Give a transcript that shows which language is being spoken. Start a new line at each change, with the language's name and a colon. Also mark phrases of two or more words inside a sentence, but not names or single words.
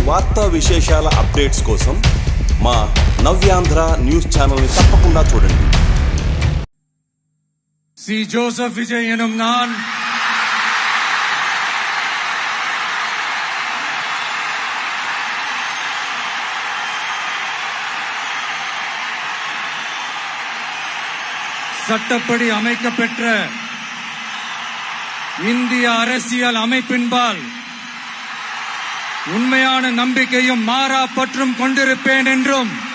Telugu: వార్తా విశేషాల అప్డేట్స్ కోసం మా నవ్యాంధ్ర న్యూస్ ఛానల్ని తప్పకుండా చూడండి.
Tamil: சி ஜோசப் விஜய் எனும் நான் சட்டப்படி அமைக்கப்பெற்ற இந்திய அரசியல் அமைப்பின்பால் உண்மையான நம்பிக்கையும் மாறா பற்றும் கொண்டிருப்பேன் என்றும்